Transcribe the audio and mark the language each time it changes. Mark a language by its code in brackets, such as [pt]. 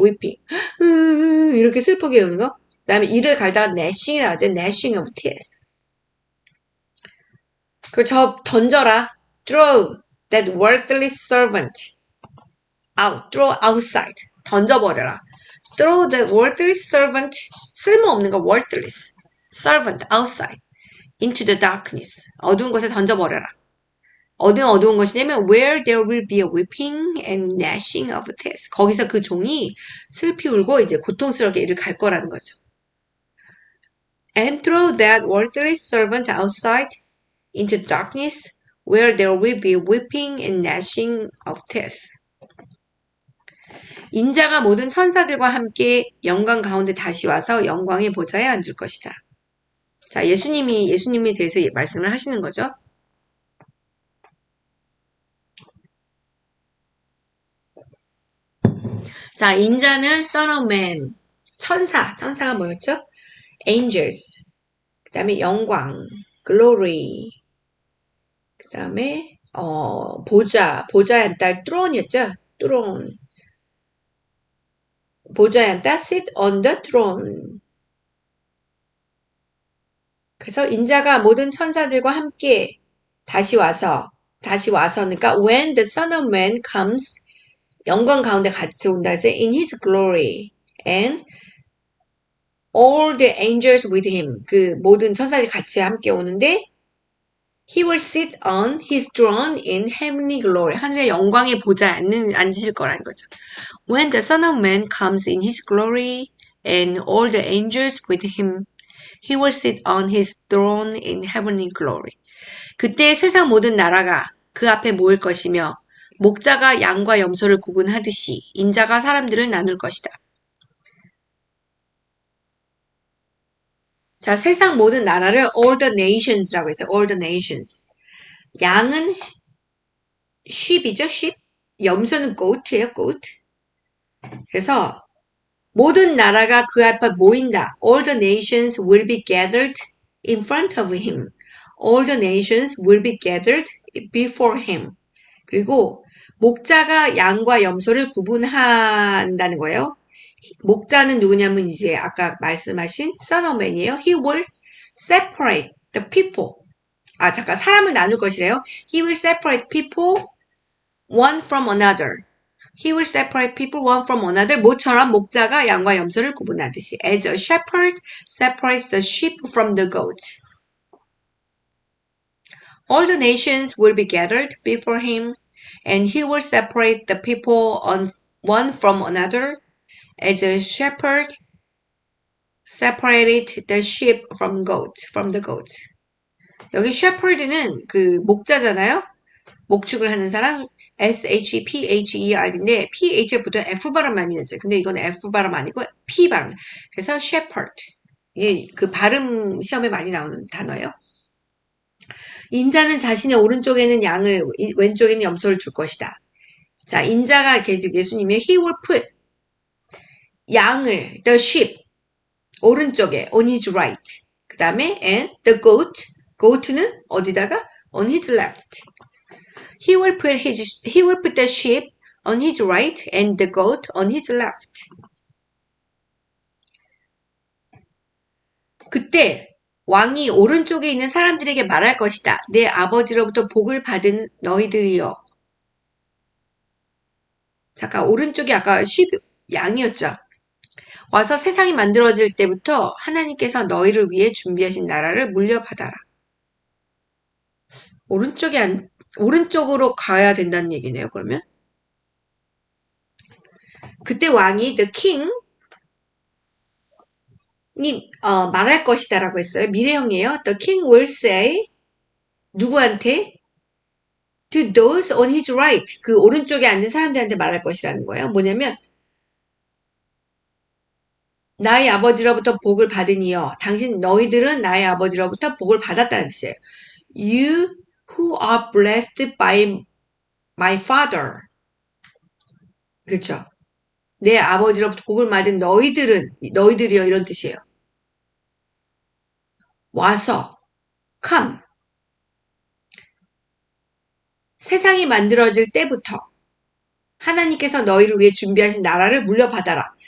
[en] weeping. [ko] 이렇게 슬프게 우는 거. 그 다음에 이를 갈다가 [en] gnashing이라고 [ko] 하죠. [en] gnashing of teeth. [ko] 그 저 던져라. [en] Throw that worthless servant out. Throw outside. [ko] 던져버려라. [en] Throw the worthless servant. [ko] 쓸모없는 거 worthless. [en] servant outside. into the darkness. [ko] 어두운 곳에 던져버려라. 어두운 것이냐면 [en] where there will be a weeping and gnashing of teeth. [ko] 거기서 그 종이 슬피 울고 이제 고통스럽게 이를 갈 거라는 거죠. [en] And throw that worthless servant outside into darkness where there will be weeping and gnashing of teeth. [ko] 인자가 모든 천사들과 함께 영광 가운데 다시 와서 영광의 보좌에 앉을 것이다. 자, 예수님에 대해서 말씀을 하시는 거죠. 자, 인자는 Son of Man, 천사가 뭐였죠? Angels, 그 다음에 영광, Glory, 그 다음에 보좌의 한 딸 throne이었죠? throne. 보좌에 앉다 [en] sit on the throne. [ko] 그래서 인자가 모든 천사들과 함께 다시 와서 그러니까 [en] when the Son of Man comes [ko] 영광 가운데 같이 온다 해서 [en] in his glory and all the angels with him [ko] 그 모든 천사들이 같이 함께 오는데 [en] He will sit on his throne in heavenly glory. [ko] 하늘의 영광의 보좌에 앉으실 거라는 거죠. [en] When the Son of Man comes in his glory and all the angels with him, he will sit on his throne in heavenly glory. [ko] 그때 세상 모든 나라가 그 앞에 모일 것이며 목자가 양과 염소를 구분하듯이 인자가 사람들을 나눌 것이다. 자, 세상 모든 나라를 [en] all the nations라고 [ko] 했어요. [en] all the nations. [ko] 양은 sheep이죠, sheep. 염소는 goat예요, goat. 그래서 모든 나라가 그 앞에 모인다. [en] All the nations will be gathered in front of him. All the nations will be gathered before him. [ko] 그리고 목자가 양과 염소를 구분한다는 거예요. 목자는 누구냐면 이제 아까 말씀하신 Son of Man이에요. [en] He will separate the people. [ko] 아, 잠깐 사람을 나눌 것이래요. [en] He will separate people one from another. He will separate people one from another. [ko] 모처럼 목자가 양과 염소를 구분하듯이. [en] As a shepherd separates the sheep from the goat. All the nations will be gathered before him, and he will separate the people one from another, as a shepherd separated the sheep from the goat. [ko] 여기 shepherd는 그 목자잖아요. 목축을 하는 사람, S-H-E-P-H-E-R인데, P-H에 보통 F 발음 많이 나죠. 근데 이건 F 발음 아니고 P 발음. 그래서 shepherd. 예, 그 발음 시험에 많이 나오는 단어예요. 인자는 자신의 오른쪽에는 양을, 왼쪽에는 염소를 둘 것이다. 자, 인자가 계속 예수님이 [en] he will put [ko] 양을, [en] the sheep, [ko] 오른쪽에, [en] on his right. [ko] 그 다음에 and the goat는 어디다가? [en] on his left. He will put the sheep on his right and the goat on his left. [ko] 그때 왕이 오른쪽에 있는 사람들에게 말할 것이다. 내 아버지로부터 복을 받은 너희들이여. 잠깐, 오른쪽이 아까 양이었죠. 와서 세상이 만들어질 때부터 하나님께서 너희를 위해 준비하신 나라를 물려받아라. 오른쪽으로 가야 된다는 얘기네요, 그러면. 그때 왕이 [en] the king [ko] 말할 것이다라고 했어요. 미래형이에요. [en] The king will say [ko] 누구한테? [en] To those on his right. [ko] 그 오른쪽에 앉은 사람들한테 말할 것이라는 거예요. 뭐냐면 나의 아버지로부터 복을 받으니여. 너희들은 나의 아버지로부터 복을 받았다는 뜻이에요. [en] You who are blessed by my father. [ko] 그렇죠. 내 아버지로부터 복을 받은 너희들이여 이런 뜻이에요. 와서 [en] come. [ko] 세상이 만들어질 때부터 하나님께서 너희를 위해 준비하신 나라를 물려받아라.